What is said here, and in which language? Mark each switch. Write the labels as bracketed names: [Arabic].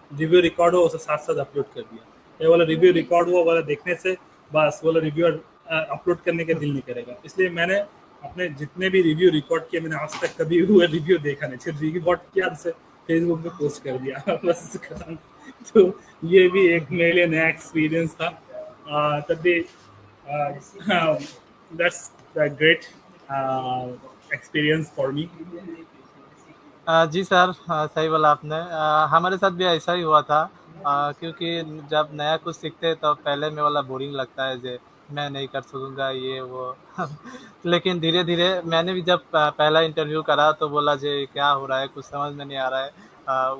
[Hindi] Review record हो उसे साथ साथ अपलोड कर दिया। ये वाला रिव्यू रिकॉर्ड हुआ वाला देखने से बस वाला रिव्यू अपलोड करने का दिल नहीं करेगा। इसलिए मैंने अपने जितने भी रिव्यू रिकॉर्ड किए मैंने आज तक कभी हुआ रिव्यू देखा नहीं, सिर्फ रिकॉर्ड किया उसे फेसबुक पे पोस्ट कर दिया बस खत्म। तो ये भी एक मेरे लिए नया एक्सपीरियंस था। तब भी [English] Uh, that's a great uh, experience for me. [Hindi] Ji sir, सही बोला आपने। हमारे साथ भी ऐसा ही हुआ था। क्योंकि जब नया कुछ सीखते हैं तो पहले में वाला बोरिंग लगता है जे मैं नहीं कर सकूँगा ये वो। लेकिन धीरे-धीरे मैंने भी जब पहला इंटरव्यू करा तो बोला जे क्या हो रहा है, कुछ समझ में नहीं आ रहा है।